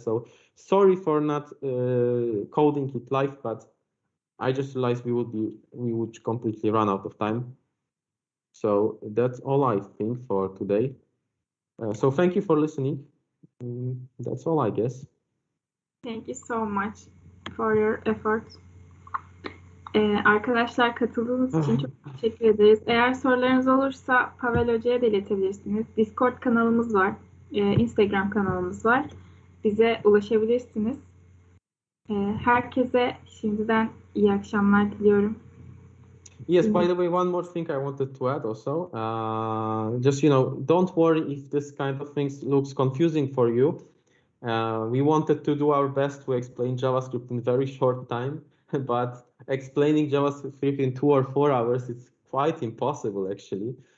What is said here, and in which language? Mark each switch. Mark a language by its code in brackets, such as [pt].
[en] So sorry for not coding it live, but I just realized we would completely run out of time. So that's all I think for today. So thank you for listening. That's all, I guess. Thank you so much for your effort. [tr] Arkadaşlar, katıldığınız için çok teşekkür ederiz. Eğer sorularınız olursa Paweł Hoca'ya da iletebilirsiniz. Discord kanalımız var. Instagram kanalımız var. Bize ulaşabilirsiniz. Herkese şimdiden iyi akşamlar diliyorum. [en] Yes, by the way, one more thing I wanted to add also. Just, don't worry if this kind of things looks confusing for you. We wanted to do our best to explain JavaScript in very short time, but explaining JavaScript in 2 or 4 hours is quite impossible, actually.